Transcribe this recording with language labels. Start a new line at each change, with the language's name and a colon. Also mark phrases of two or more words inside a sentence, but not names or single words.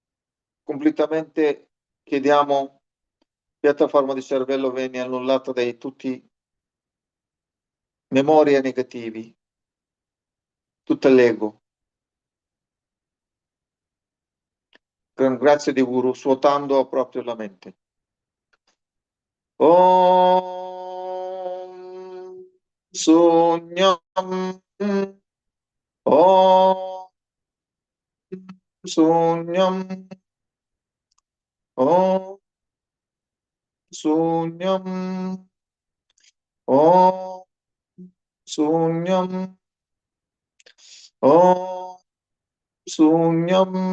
Italian: Completamente chiediamo piattaforma di cervello viene annullata dai tutti memorie negativi, tutto l'ego. Grazie di Guru, svuotando proprio la mente.
Sanskrit: Om Sunyam Om Sunyam Om Sunyam Om Sunyam Om Sunyam